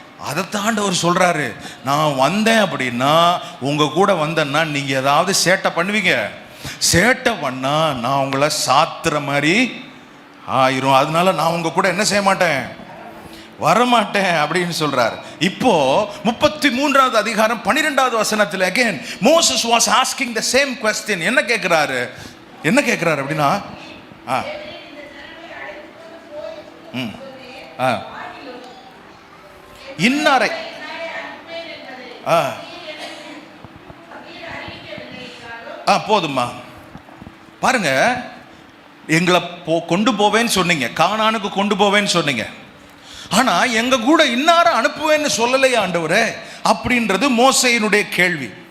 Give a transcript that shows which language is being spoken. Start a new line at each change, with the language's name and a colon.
Tamil: அதைத்தான் ஆண்டவர் சொல்றாரு, நான் வந்தேன் அப்படின்னா, உங்க கூட வந்தேன்னா நீங்க ஏதாவது சேட்டை பண்ணுவீங்க. சேட்டை பண்ணா நான் உங்களை சாத்துற மாதிரி ஆயிரும். அதனால நான் உங்க கூட என்ன செய்ய மாட்டேன்? வரமாட்டேன் அப்படின்னு சொல்றார். இப்போ 33வது அதிகாரம் 12வது வசனத்தில்
English: again Moses was asking the same question.
Tamil: என்ன கேட்கிறாரு அப்படின்னா, இன்னாரை போதுமா பாருங்க, எங்களை கொண்டு போவேன்னு சொன்னீங்க, கானானுக்கு கொண்டு போவேன்னு சொன்னீங்க, ஆனா எங்க கூட இன்னார அனுப்புவேன்னு சொல்லலையே ஆண்டவரே அப்படின்றது மோசேயினுடைய கேள்வி.